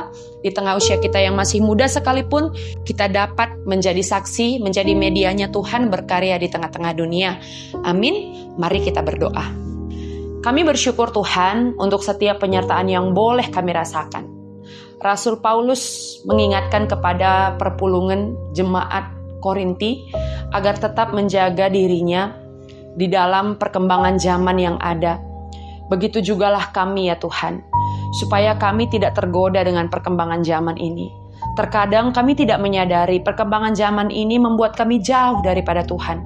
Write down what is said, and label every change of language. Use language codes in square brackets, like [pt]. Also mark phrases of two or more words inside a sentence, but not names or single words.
[id] Di tengah usia kita yang masih muda sekalipun, kita dapat menjadi saksi, menjadi medianya Tuhan berkarya di tengah-tengah dunia. Amin. Mari kita berdoa. Kami bersyukur Tuhan untuk setiap penyertaan yang boleh kami rasakan. Rasul Paulus mengingatkan kepada perpulungan jemaat Korinti agar tetap menjaga dirinya di dalam perkembangan zaman yang ada. Begitu jugalah kami ya Tuhan, supaya kami tidak tergoda dengan perkembangan zaman ini. Terkadang kami tidak menyadari perkembangan zaman ini membuat kami jauh daripada Tuhan.